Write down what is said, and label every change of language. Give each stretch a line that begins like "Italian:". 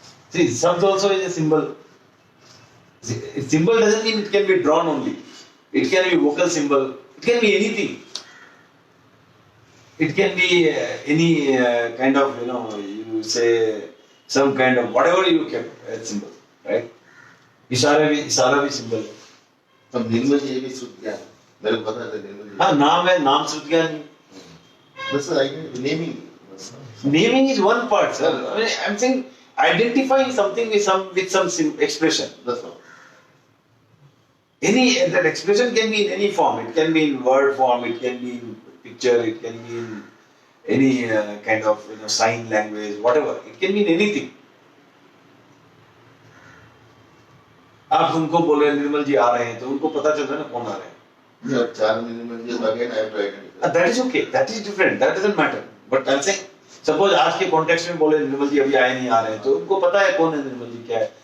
English: See, subs also is a symbol. See, a symbol doesn't mean it can be drawn only. It can be vocal symbol. It can be anything. It can be any kind of, you say some kind of whatever you can symbol, right?
Hindi: इशारा भी symbol है. अब निर्मल जी ये भी श्रुत ज्ञान मेरे को पता है निर्मल जी. हाँ नाम है, नाम श्रुत ज्ञान ही. बस naming.
English: Naming is one part, sir. I mean, I'm saying identifying something with some expression. That's all. That expression can be in any form. It can be in word form. It can be in picture. It can be in any kind of sign language, whatever. It can be in anything.
Hindi: आप उनको बोल रहे हैं निर्मल जी आ रहे हैं तो उनको पता चल रहा है ना कौन आ रहे हैं.
English: और 4 Nirmal ji again I have to identify. That is okay. That is different. That doesn't matter. But I'm saying, suppose
Hindi: आज के कॉन्टेक्स्ट में बोले निर्मल जी अभी आए नहीं आ रहे हैं तो उनको पता है कौन है निर्मल जी क्या है.